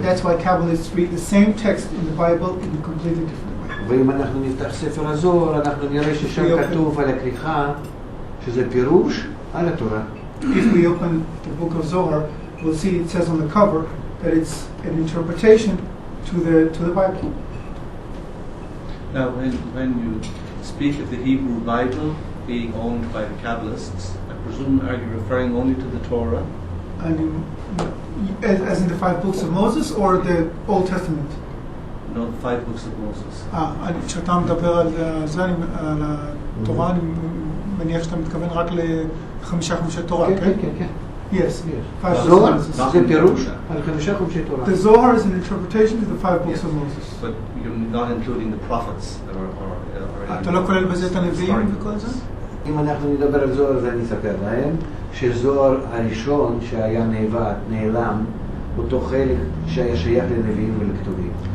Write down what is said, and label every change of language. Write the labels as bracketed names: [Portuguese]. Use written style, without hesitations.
[English] That's why Kabbalists read the same text in the Bible in a completely different way. [Hebrew] ואם אנחנו נפתח ספר הזוהר, אנחנו נראה ששם כתוב על הכריכה שזה פירוש על התורה. [English] If we open the book of Zohar, we'll see it says on the cover that it's an interpretation to the Bible. Now, when you speak of the Hebrew Bible being owned by the Kabbalists, I presume, are you referring only to the Torah? And as in the 5 books of Moses or the Old Testament? No, the 5 books of Moses. [Hebrew] כשאתה מדבר על זה, על התורה, אני מניח שאתה מתכוון רק לחמישה חומשי תורה, כן? כן, כן. [English] Yes. 5 books of [Hebrew] זוהר [English] Moses. [Hebrew] זה פירוש על 5 חומשי תורה. [English] The Zohar is an interpretation to the 5 books Yes, of Moses. but you're not including the prophets or [Hebrew] אתה לא כולל בזה את הנביאים וכל זה? אם אנחנו נדבר על זוהר, אז אני אספר להם שזוהר הראשון שהיה נעלם, אותו חלק שהיה שייך לנביאים ולכתובים.